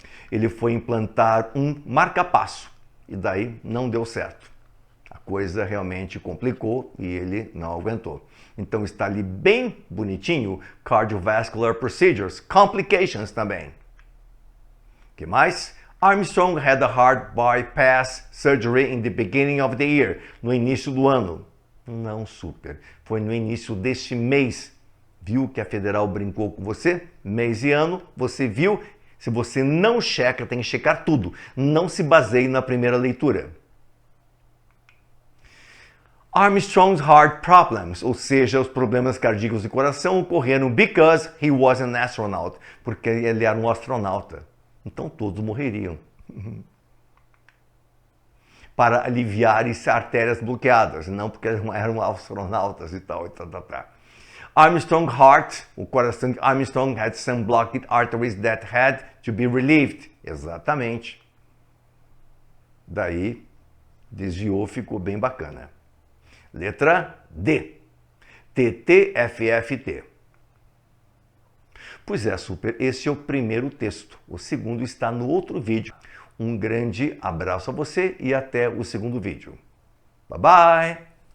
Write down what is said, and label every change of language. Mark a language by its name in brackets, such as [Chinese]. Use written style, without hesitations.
[Portuguese] Ele foi implantar um marca-passo e daí não deu certo. A coisa realmente complicou e ele não aguentou. Então está ali bem bonitinho, [English] cardiovascular procedures, complications [Portuguese] também. O que mais? [English] Armstrong had a heart bypass surgery in the beginning of the year, [Portuguese] no início do ano. Não super, foi no início deste mês. Viu que a Federal brincou com você? Mês e ano, você viu? Se você não checa, tem que checar tudo. Não se baseie na primeira leitura. [English] Armstrong's heart problems, [Portuguese] ou seja, os problemas cardíacos de coração ocorreram [English] because he was an astronaut, [Portuguese] porque ele era um astronauta. Então todos morreriam. Para aliviar as artérias bloqueadas, não porque eram astronautas e tal. [English] Armstrong heart, [Portuguese] o coração de Armstrong [English] had some blocked arteries that had to be relieved. [Portuguese] Exatamente. Daí desviou, ficou bem bacana. Letra D. TTFFT. Pois é, super, esse é o primeiro texto. O segundo está no outro vídeo. Um grande abraço a você e até o segundo vídeo. [English] Bye bye!